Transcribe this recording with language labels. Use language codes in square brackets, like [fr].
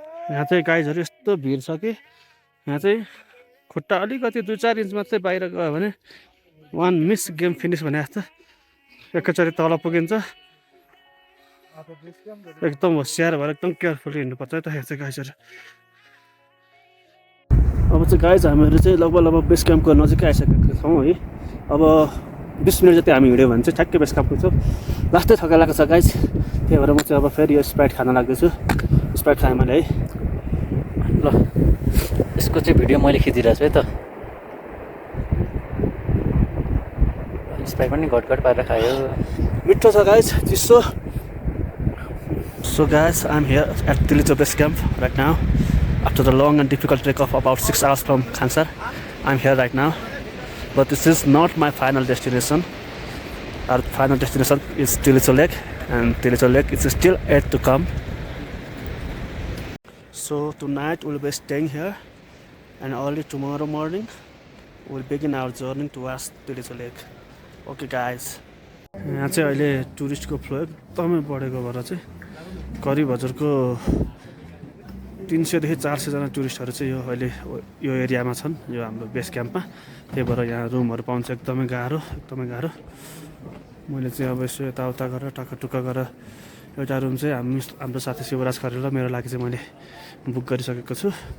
[ne] यहाँ चाहिँ गाइजहरू यस्तो भिड छ कि यहाँ चाहिँ खुट्टा अलिकति 2-4 इन्च मात्रै बाहिर गयो भने [en] one miss game finish [ne] भने जस्तो एकैचोटि तल पुगिन्छ। एकदम होसियार भएर एकदम केयरफुली हिँड्नुपर्छ है त। यहाँ चाहिँ गाइजहरू अब चाहिँ गाइज हामीहरू चाहिँ लगभग बेस क्याम्पको नजिकै आइसकेका छौँ है। अब 20 मिनट जति हामी हिँड्यो भने चाहिँ ठ्याक्कै बेस क्याम्प पुग्छौँ। लास्टै थकाइ लागेको छ गाइज, त्यही भएर म चाहिँ अब फेरि यो स्प्राइट खान लाग्दैछु। स्प्राइट खाएँ मैले है। ल यसको चाहिँ भिडियो मैले खिचिरहेको छु है त। स्प्राइट पनि घटघट पारेर खायो। मिठो छ गाइज, चिसो। [en] So guys, I'm here at Tilicho Base Camp right now. After the long and difficult trek of about 6 hours from Khansar, I'm here right now. But this is not my final destination. Our final destination is Tilicho Lake, and Tilicho Lake is still yet to come. So tonight we'll be staying here, and early tomorrow morning we'll begin our journey towards Tilicho Lake. Okay guys. [ne] यहाँ चाहिँ अहिले टुरिस्टको flow एकदमै बढेको भएर चाहिँ करिब हजुरको 300 देखि 400 जना टुरिस्टहरू चाहिँ यो अहिले यो एरियामा छन्, यो हाम्रो बेस क्याम्पमा। त्यही भएर यहाँ रुमहरू पाउनु चाहिँ एकदमै गाह्रो। मैले चाहिँ अब यसो यताउता गरेर टक्का गरेर एउटा रुम चाहिँ हाम्रो साथी शिवराज खरेल र मेरो लागि चाहिँ मैले बुक गरिसकेको छु।